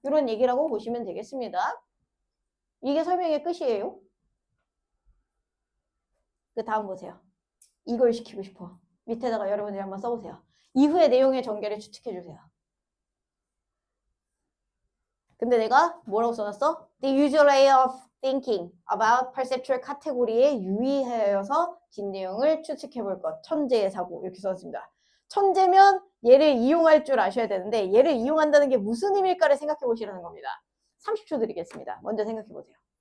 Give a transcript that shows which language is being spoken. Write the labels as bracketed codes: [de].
[ko] 이런 얘기라고 보시면 되겠습니다. 이게 설명의 끝이에요. 그 다음 보세요. 이걸 시키고 싶어. 밑에다가 여러분들이 한번 써보세요. 이후의 내용의 전개를 추측해주세요. 근데 내가 뭐라고 써놨어? [en] The usual way of thinking about perceptual category에 [ko] 유의하여서 뒷내용을 추측해볼 것. 천재의 사고 이렇게 써놨습니다. 천재면 얘를 이용할 줄 아셔야 되는데 얘를 이용한다는 게 무슨 의미일까를 생각해 보시라는 겁니다. 30초 드리겠습니다. 먼저 생각해 보세요.